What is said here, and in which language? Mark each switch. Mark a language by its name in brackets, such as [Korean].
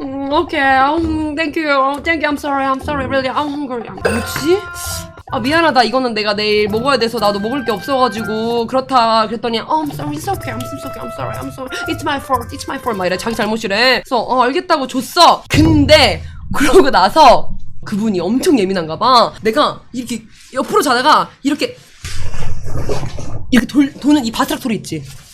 [English] 오케이 thank you I'm sorry really I'm hungry. [Korean] 뭐지? 미안하다. 이거는 내가 내일 먹어야 돼서 나도 먹을 게 없어가지고 그렇다. 그랬더니 [English] I'm sorry, it's okay, I'm sorry, it's my fault [Korean] 막 이래. 자기 잘못이래. 그래서 알겠다고 줬어. 근데 그러고 나서 그분이 엄청 예민한가 봐. 내가 이렇게 옆으로 자다가 이렇게 도는 이 바스락 소리 있지.